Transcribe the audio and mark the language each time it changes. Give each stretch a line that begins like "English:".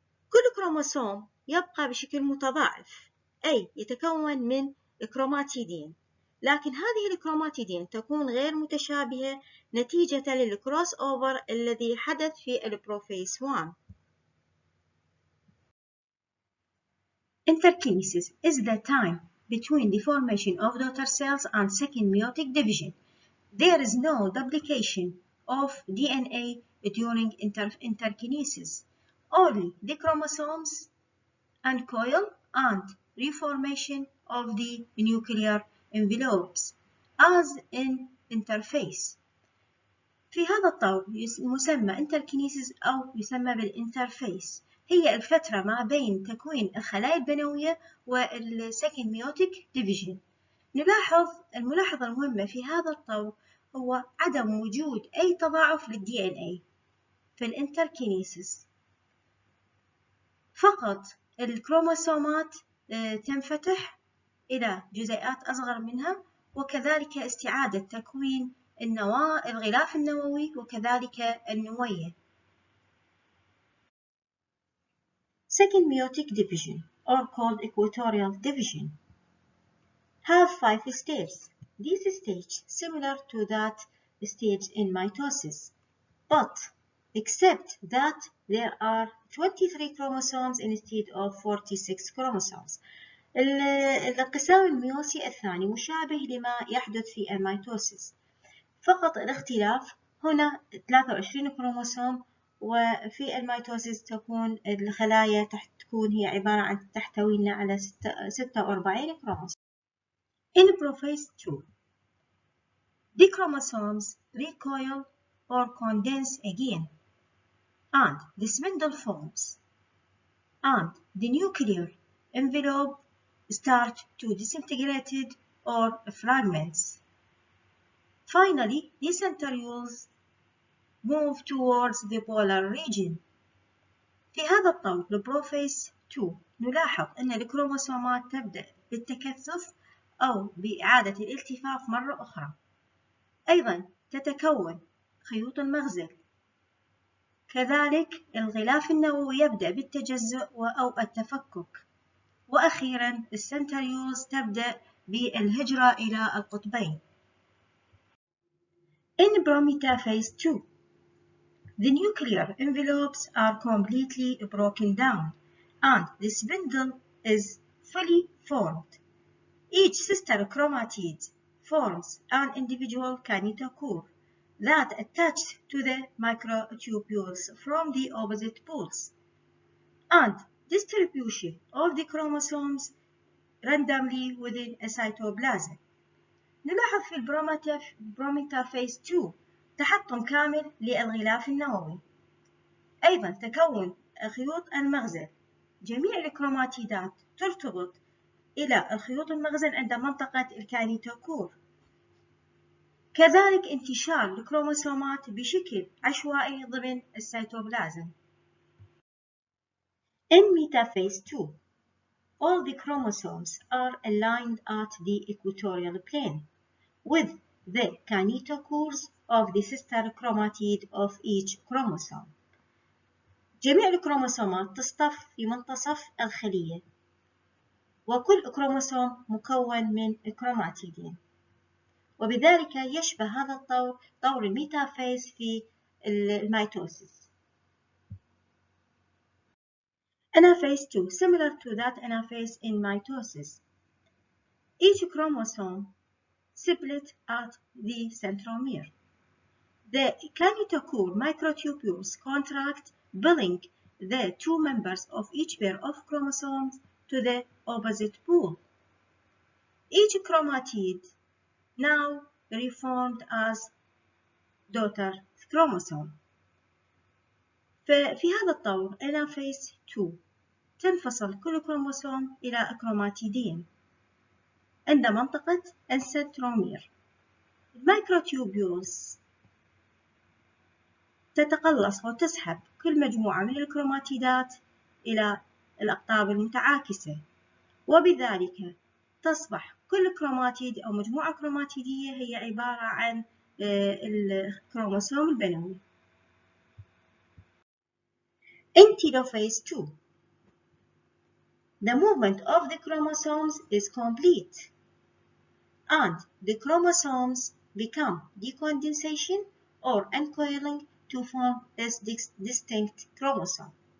Arabic: كل كروموسوم يبقى بشكل متضاعف، أي يتكون من كروماتيدين، لكن هذه الكروماتيدين تكون غير متشابهة نتيجة للكروس أوفر الذي حدث في البروفيس 1.
English: Interkinesis is the time between the formation of daughter cells and second meiotic division. There is no duplication of DNA during interkinesis. Only the chromosomes uncoil and reformation of the nuclear envelopes as in interface.
Arabic: في هذا الطور يسمى interkinesis أو يسمى بالinterface. هي الفترة ما بين تكوين الخلايا البنوية والسكند ميوتيك ديفيجن. نلاحظ الملاحظة المهمة في هذا الطور هو عدم وجود أي تضاعف للDNA في الانتركينيسيس، فقط الكروموسومات تنفتح إلى جزيئات أصغر منها، وكذلك استعادة تكوين الغلاف النووي وكذلك النوية.
English: Second meiotic division, or called equatorial division, have 5 stages. This stage similar to that stage in mitosis, but except that there are 23 chromosomes instead of 46 chromosomes.
Arabic: الانقسام الميوسي الثاني مشابه لما يحدث في الميتوسيس، فقط الاختلاف هنا 23 كروموسوم، وفي الميتوسيس تكون الخلايا تكون هي عبارة عن تحتوي على 46 كروموسوم.
English: In prophase 2, the chromosomes recoil or condense again, and the spindle forms, and the nuclear envelope start to disintegrate or fragments. Finally, the centrioles move towards the polar region.
Arabic: في هذا الطور البروفيس 2 نلاحظ أن الكروموسومات تبدأ بالتكثف أو بإعادة الالتفاف مرة أخرى. أيضا تتكون خيوط المغزل، كذلك الغلاف النووي يبدأ بالتجزؤ أو التفكك، وأخيرا السنتريولز تبدأ بالهجرة إلى القطبين.
English: In prometaphase 2, the nuclear envelopes are completely broken down and the spindle is fully formed. Each sister chromatid forms an individual kinetochore that attaches to the microtubules from the opposite poles, and distribution of the chromosomes randomly within a cytoplasm.
Arabic: نلاحظ في البروميتافيز 2 تحطم كامل للغلاف النووي. أيضا تكون خيوط المغزل، جميع الكروماتيدات ترتبط إلى الخيوط المغزل عند منطقة الكاينيتوكور، كذلك انتشار الكروموسومات بشكل عشوائي ضمن السيتوبلازم.
English: In metaphase 2, all the chromosomes are aligned at the equatorial plane with the kinetochores of the sister chromatid of each chromosome.
Arabic: جميع الكروموسومات تصطف في منتصف الخلية، وكل كروموسوم مكون من كروماتيدين، وبذلك يشبه هذا الطور طور الميتافيز في الميتوسيس.
English: Anaphase 2, similar to that anaphase in mitosis. Each chromosome split at the centromere. The kinetochore microtubules contract, pulling the two members of each pair of chromosomes to the opposite pole. Each chromatid now reformed as daughter chromosome.
Arabic: ففي هذا الطور Anaphase 2 تنفصل كل كروموسوم إلى كروماتيدين عند منطقة السنترومير. الميكروتيوبيولز تتقلص وتسحب كل مجموعة من الكروماتيدات إلى الأقطاب المتعاكسة، وبذلك تصبح كل كروماتيد أو مجموعة كروماتيدية هي عبارة عن الكروموسوم البنوي.
English: In telophase 2, the movement of the chromosomes is complete, and the chromosomes become decondensation or uncoiling to form this distinct chromosome.